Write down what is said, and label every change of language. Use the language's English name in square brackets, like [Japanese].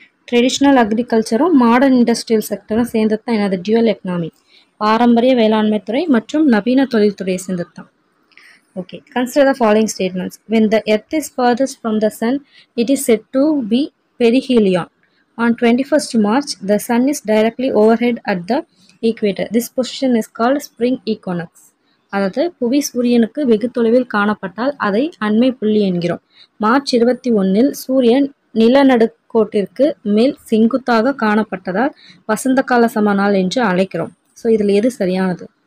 [Tamil] Traditional அக்ரிகல்ச்சரும் modern industrial செக்டரும் சேர்ந்தது தான் என்னது? Dual economy. பாரம்பரிய வேளாண்மை துறை மற்றும் நவீன தொழில்துறையை சேர்ந்தது தான். [English] Okay, consider the following statements. When the earth is furthest from the sun, it is said to be perihelion. On 21st March, the sun is directly overhead at the equator. This position is called spring equinox. [Tamil] அதாவது புவி சூரியனுக்கு வெகு தொலைவில் காணப்பட்டால் அதை அண்மை புள்ளி என்கிறோம். மார்ச் 21 சூரியன் நிலநடுக்கோட்டிற்கு மேல் செங்குத்தாக காணப்பட்டதால் வசந்த கால சமநாள் என்று அழைக்கிறோம். ஸோ இதில் எது சரியானது?